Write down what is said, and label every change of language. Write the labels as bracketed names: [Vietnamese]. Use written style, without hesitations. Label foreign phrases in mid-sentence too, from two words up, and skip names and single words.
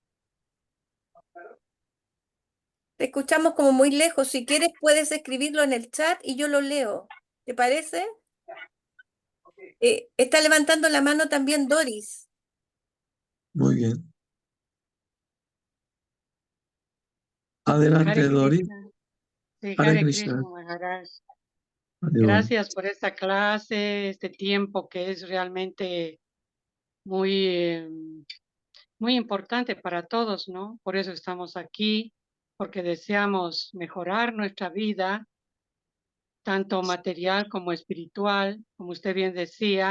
[Spanish] Te escuchamos como muy lejos. Si quieres, puedes escribirlo en el chat y yo lo leo. ¿Te parece? Está levantando la mano también Doris. muy bien. Adelante, Hare Dori. Krishna. Sí, Hare Hare Krishna. Krishna, Maharaj. Adiós. Gracias por esta clase, este tiempo que es realmente muy, muy importante para todos, ¿no? Por eso estamos aquí, porque deseamos mejorar nuestra vida, tanto material como espiritual, como usted bien decía.